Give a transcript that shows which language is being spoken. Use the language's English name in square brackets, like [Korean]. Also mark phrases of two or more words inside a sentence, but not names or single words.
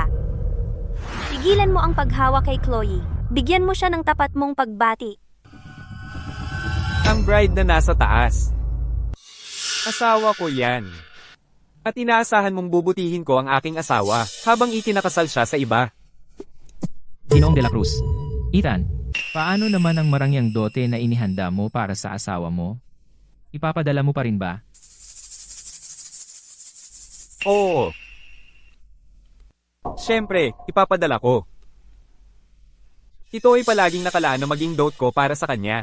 [Filipino] Pigilan mo ang paghawa kay Chloe. Bigyan mo siya ng tapat mong pagbati. Ang bride na nasa taas. Asawa ko yan. At inaasahan mong bubutihin ko ang aking asawa habang ikinakasal siya sa iba. Ginoong de la Cruz. Ethan, paano naman ang marangyang dote na inihanda mo para sa asawa mo? Ipapadala mo pa rin ba? Oo. Siyempre, ipapadala ko. Ito ay palaging nakalaan na maging dote ko para sa kanya.